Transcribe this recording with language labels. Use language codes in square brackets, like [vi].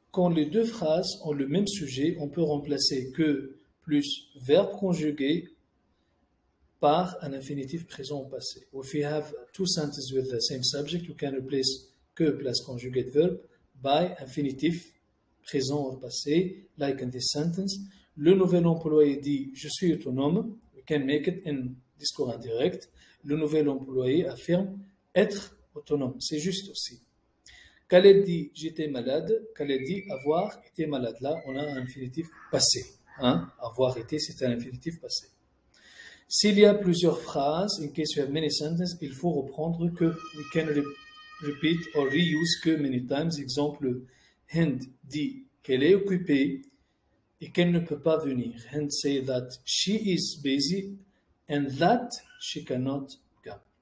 [fr] Quand les deux phrases ont le même sujet, on peut remplacer que plus verbe conjugué par un infinitif présent au passé. [en] If we have two sentences with the same subject, we can replace que plus conjugate verb by [fr] infinitif présent au passé, [en] like in this sentence. [fr] Le nouvel employé dit « Je suis autonome ». [en] We can make it in discours indirect. [fr] Le nouvel employé affirme être autonome. C'est juste aussi. Khaled dit « J'étais malade ». Khaled dit « Avoir été malade ». Là, on a un infinitif passé. Hein? Avoir été, c'est un infinitif passé. S'il y a plusieurs phrases, [en] in case you have many sentences, [fr] il faut reprendre que [en] we can repeat or reuse que many times. [fr] Exemple, Hind dit qu'elle est occupée et qu'elle ne peut pas venir. [en] Hind say that she is busy and that she cannot come.